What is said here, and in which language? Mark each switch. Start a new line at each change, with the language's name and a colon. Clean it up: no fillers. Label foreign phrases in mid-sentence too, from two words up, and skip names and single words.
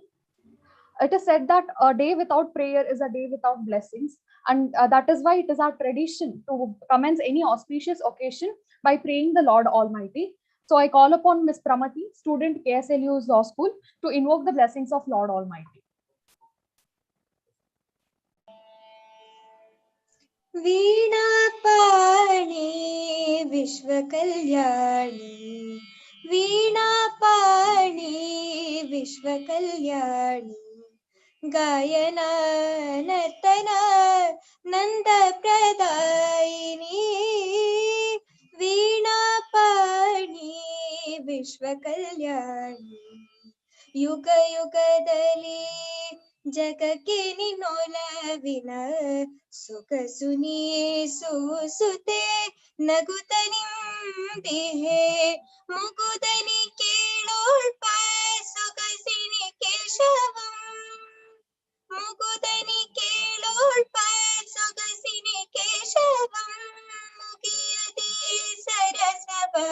English: It is said that a day without prayer is a day without blessings, and that is why it is our tradition to commence any auspicious occasion by praying the Lord Almighty. So I call upon Ms. Pramati, student, KSLU's Law School, to invoke the blessings of Lord Almighty.
Hindi: वीणापाणि विश्वकल्याणी, वीणापाणि विश्वकल्याणी, गायन नर्तन नन्दप्रदायिनी, वीणापाणि विश्वकल्याणी, युग युगदली
Kannada: जगಕ್ಕೆ ನಿನ್ನೊಲವಿನ ಸೊಗಸು ನೀ ಸೂಸುತೆ ನಗುತ್ತನಿಂದಿಹೆ, ಮುಗುದನಿ ಕೇಳೋಳ್ಪ ಸೊಗಸಿನಿ ಕೇಶವಂ, ಮುಗುದನಿ ಕೇಳೋಳ್ಪ ಸೊಗಸಿನಿ ಕೇಶವಂ, ಮುಗಿಯದೆ ಸರಸವ